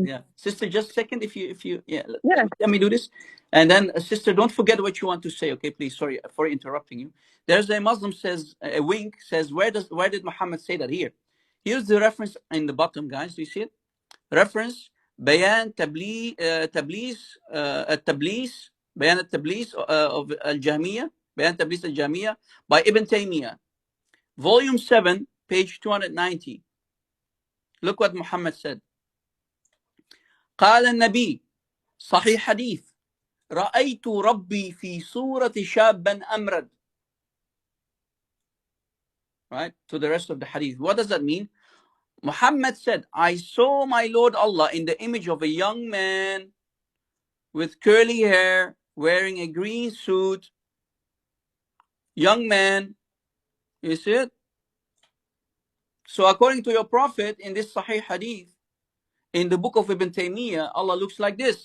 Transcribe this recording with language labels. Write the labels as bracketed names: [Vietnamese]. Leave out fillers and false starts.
[English] Yeah, sister, just a second. If you yeah, yeah. let me do this, and then sister, don't forget what you want to say. Okay, please. Sorry for interrupting you. There's a Muslim says a wink says where did Muhammad say that here? Here's the reference in the bottom, guys. Do you see it? Reference بيان تبليس التبليس بيان التبليس of الجهمية بيان تبليس الجهمية by Ibn Taymiyyah, volume 7, page 290. Look what Muhammad said. [Arabic] قال النبي صحيح حديث رأيت ربي في صورة شاب أمرد. [English] Right, to the rest of the hadith. What does that mean? Muhammad said, I saw my Lord Allah in the image of a young man with curly hair, wearing a green suit. Young man, you see it? So according to your prophet in this Sahih hadith, in the book of Ibn Taymiyyah, Allah looks like this.